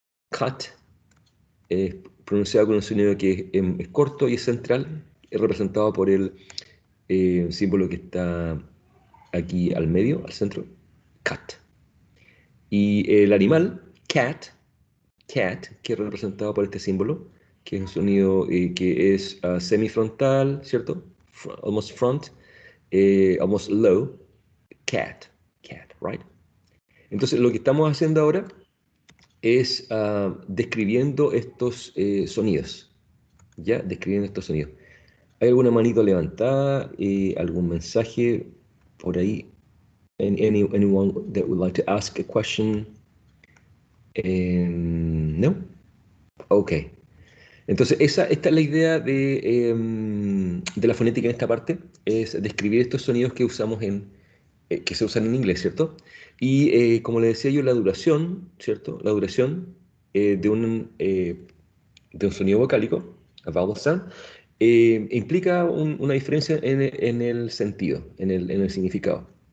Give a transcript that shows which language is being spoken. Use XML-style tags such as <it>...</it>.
<es>Cut es pronunciado con un sonido que es corto y es central, es representado por el símbolo que está aquí al medio, al centro, cat. Y el animal, cat, que es representado por este símbolo, que es un sonido que es semifrontal, ¿cierto?</es> <en>Almost front, almost low, cat, right?</en> <es>Entonces, lo que estamos haciendo ahora es describiendo estos sonidos, ¿ya? Describiendo estos sonidos. ¿Hay alguna manito levantada? ¿Algún mensaje por ahí?</es> <en>Anyone that would like to ask a question? No? Ok.</en> <es>Entonces, esta es la idea de la fonética en esta parte, es describir estos sonidos que usamos que se usan en inglés, ¿cierto? Y como le decía yo, la duración, ¿cierto? La duración de un sonido vocálico, a vowel sound, implica una diferencia en el sentido, en el significado.</es>